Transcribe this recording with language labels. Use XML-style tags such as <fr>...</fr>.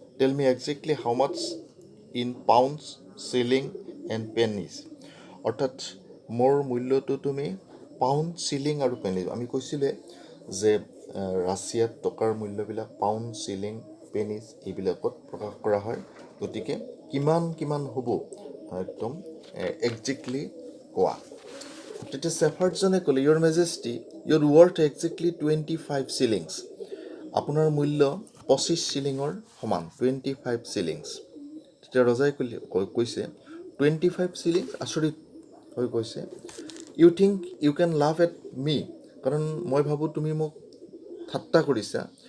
<en>tell me exactly how much in pounds, shillings and pennies,</en> <as>অৰ্থাৎ মোৰ মূল্যটো তুমি পাউণ্ড, চিলিং আৰু পেনিজ, আমি কৈছিলোঁ যে ৰাছিয়াত টকাৰ মূল্যবিলাক পাউণ্ড, চিলিং, পেনিজ এইবিলাকত প্ৰকাশ কৰা হয়। গতিকে কিমান হ'ব একদম একজেক্টলি কোৱা। তেতিয়া ছেফাৰ্ডজনে ক'লে,</as> <en>your majesty, your worth exactly 25 shillings,</en> <as>আপোনাৰ মূল্য 25 চিলিঙৰ সমান, 25 shillings। তেতিয়া ৰজাই কৈছে, 25 shillings, আচৰিত হৈ কৈছে,</as> <en>you think you can laugh at me,</en> <as>কাৰণ মই ভাবোঁ তুমি মোক ঠাট্টা কৰিছা।</as>